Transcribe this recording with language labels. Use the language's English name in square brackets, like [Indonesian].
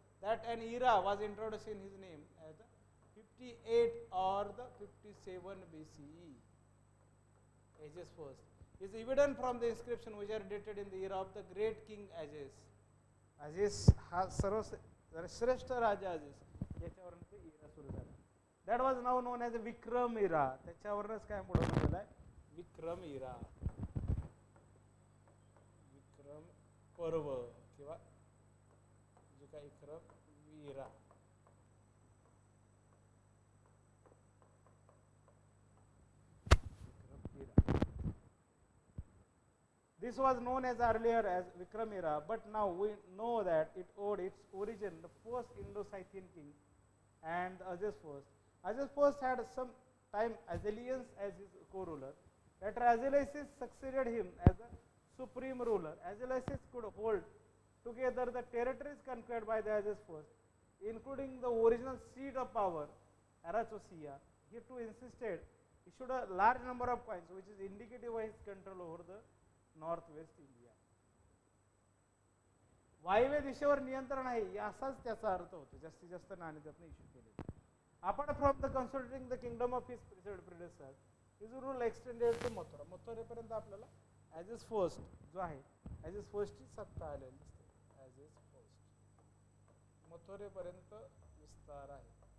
[English] That an era was introduced in his name as the 58 or the 57 BCE. Aziz I is evident from the inscription which are dated in the era of the great king Aziz. [Marathi] Aziz हा सर्वश्रेष्ठ राजा अजीज याच्यावरून ते इरा सुरू झाला. [English] That was now known as a Vikram era. [Marathi] त्याच्यावरूनच काय पुढे म्हणलेलं आहे, विक्रम इरा, विक्रम पर्व किंवा जे काही विक्रम वीरा. [English] This was known as earlier as Vikram era, but now we know that it owed its origin the first Indo-Scythian king and Aziz I. Aziz I had some time Azilians as his co-ruler. Later Azilius succeeded him as the supreme ruler. Azilius could hold together the territories conquered by the Aziz I, including the original seat of power, Arachosia. He too insisted, issued a large number of coins, which is indicative of his control over the northwest India. [Marathi] वायव्य दिशेवर नियंत्रण आहे असाच त्याचा अर्थ होतो. जास्तीत जास्त नाणे त्यातून इश्यू केले. [English] Apart from the consolidating the kingdom of his predecessor, his rule extended to Mathura. [Marathi] मथुरेपर्यंत आपल्याला Aziz I जो आहे, Aziz I ची सत्ता आलेली दिसते. Aziz I मथुरेपर्यंत विस्तार आहे.